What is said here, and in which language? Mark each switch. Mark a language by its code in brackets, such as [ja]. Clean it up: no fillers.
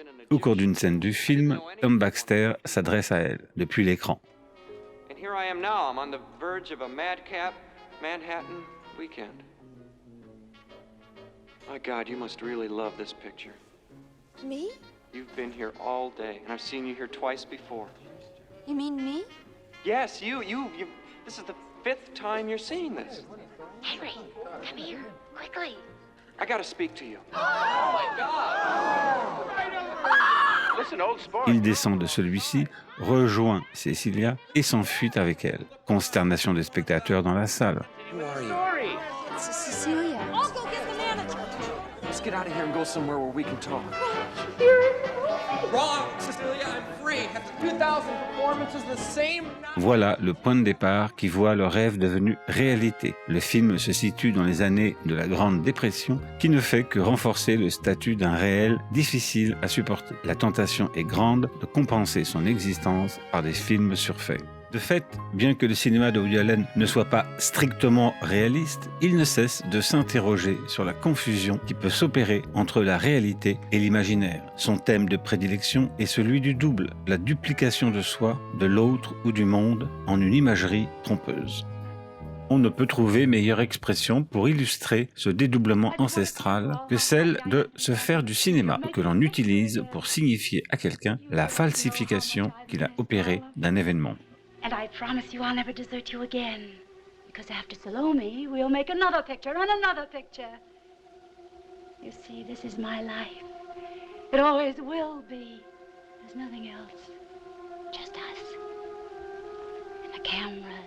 [fr] Au cours d'une scène du film, Tom Baxter s'adresse à elle depuis l'écran. [en] And here I am now. I'm on the verge of a madcap Manhattan weekend. My God, you must really love this picture. Me? You've been here all day, and I've seen you here twice before. You mean me? Yes, you. This is the 5th time you're seeing this. Henry, come here, quickly. I gotta speak to you. Listen, old sport. [fr] Il descend de celui-ci, rejoint Cecilia et s'enfuit avec elle. Consternation des spectateurs dans la salle. [en] Who are you? It's Cecilia. I'll go get the manager. Let's get out of here and go somewhere where we can talk. Wrong, Cecilia, I'm free. After 2,000 performances, the same night. [fr] Voilà le point de départ qui voit le rêve devenu réalité. Le film se situe dans les années de la Grande Dépression, qui ne fait que renforcer le statut d'un réel difficile à supporter. La tentation est grande de compenser son existence par des films surfaits. De fait, bien que le cinéma de Woody Allen ne soit pas strictement réaliste, il ne cesse de s'interroger sur la confusion qui peut s'opérer entre la réalité et l'imaginaire. Son thème de prédilection est celui du double, la duplication de soi, de l'autre ou du monde en une imagerie trompeuse. On ne peut trouver meilleure expression pour illustrer ce dédoublement ancestral que celle de se faire du cinéma, que l'on utilise pour signifier à quelqu'un la falsification qu'il a opérée d'un événement. [en] And I promise you I'll never desert you again. Because after Salome, we'll make another picture and another picture. You see, this is my life. It always will be. There's nothing else. Just us. And the cameras.